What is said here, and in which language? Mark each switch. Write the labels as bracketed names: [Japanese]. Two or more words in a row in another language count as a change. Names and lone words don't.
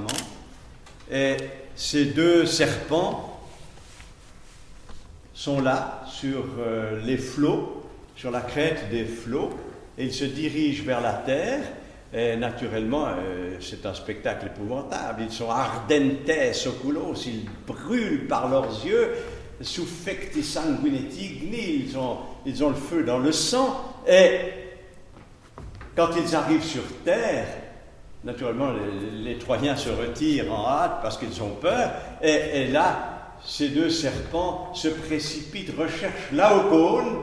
[French] Et ces deux serpents sont là, sur les flots, sur la crête des flots, et ils se dirigent vers la terre. Et naturellement, c'est un spectacle épouvantable. Ils sont [Latin] ardentes oculos, [French] ils brûlent par leurs yeux, [Latin] suffecti sanguineti igni, [French] ils ont le feu dans le sang. Et quand ils arrivent sur terre, naturellement, les Troyens se retirent en hâte parce qu'ils ont peur. Et là, ces deux serpents se précipitent, recherchent Laocoon.